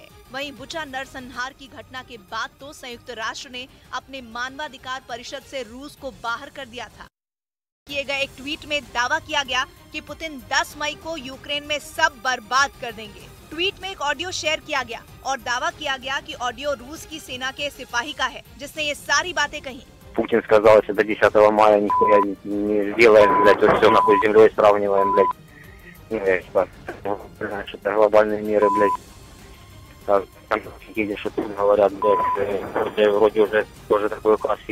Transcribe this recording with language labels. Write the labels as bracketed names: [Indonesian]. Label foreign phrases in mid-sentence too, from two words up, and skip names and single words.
[Hindi] वहीं बुचा नरसंहार की घटना के बाद तो संयुक्त राष्ट्र ने अपने मानवाधिकार परिषद से रूस को बाहर कर दिया था। किए गए एक ट्वीट में दावा किया गया कि पुतिन 10 मई को यूक्रेन में सब बर्बाद कर देंगे। ट्वीट में एक ऑडियो शेयर किया गया और दावा किया गया कि ऑडियो रूस की सेना के सिपाही का है जिसने ये सारी बातें कही। [Russian] Путин сказал, что до 10 мая нихуя не сделаем, блядь, вот все нахуй с землей сравниваем, блядь. Что-то глобальные меры, блядь. Там, что говорят, блядь, вроде уже тоже такой указ